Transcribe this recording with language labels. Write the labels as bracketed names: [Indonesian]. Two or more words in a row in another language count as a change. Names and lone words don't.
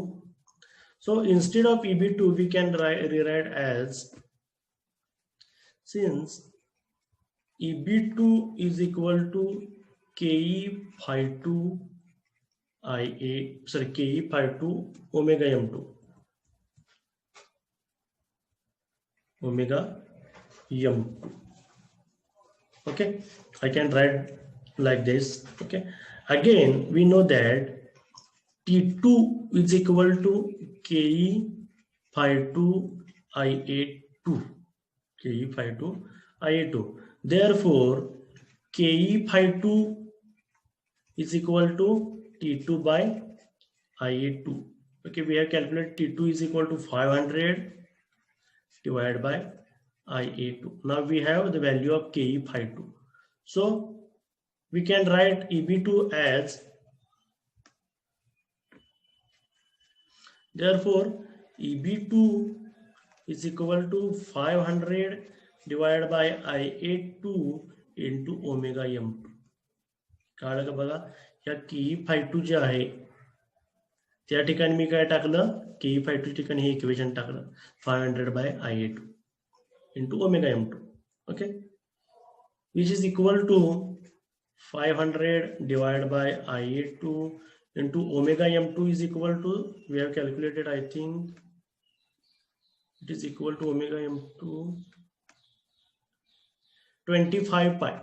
[English] So instead of EB2 we can rewrite as, since EB2 is equal to KE phi 2 IA, sorry, KE phi 2 omega m2 omega m2. Okay, I can write like this. Okay, again we know that T2 is equal to KE phi 2 IA2, KE phi 2 IA2. Therefore KE phi 2 is equal to T2 by IA2. Okay, we have calculated T2 is equal to 500 divided by IA2. Now we have the value of KE phi 2. So we can write EB2 as, therefore EB2 is equal to 500 divided by IA2 into omega m2. [Marathi] कळलं का बघा, या KE phi 2 जे आहे त्या ठिकाणी मी काय टाकलं, KE phi 2 ठिकाणी हे इक्वेशन टाकलं, [English] 500 by IA2 into omega m2. Okay, which is equal to 500 divided by IA2 into omega m2 is equal to, we have calculated, I think it is equal to omega m2 25 pi.